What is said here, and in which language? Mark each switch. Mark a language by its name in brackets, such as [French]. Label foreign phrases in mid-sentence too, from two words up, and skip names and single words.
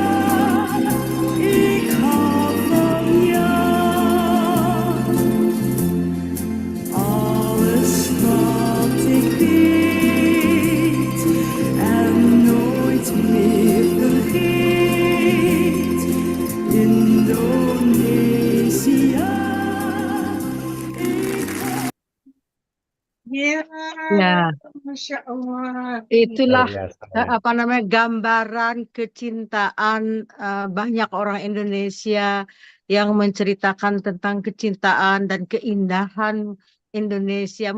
[Dutch] Ik hou van jou, alles wat ik weet en nooit meer vergeet, Indonesië. [Indonesian] Ya, Ya, [Arabic] ما شاء الله. [Indonesian] itulah Luar biasa. apa namanya gambaran kecintaan banyak orang Indonesia yang menceritakan tentang kecintaan dan keindahan Indonesia.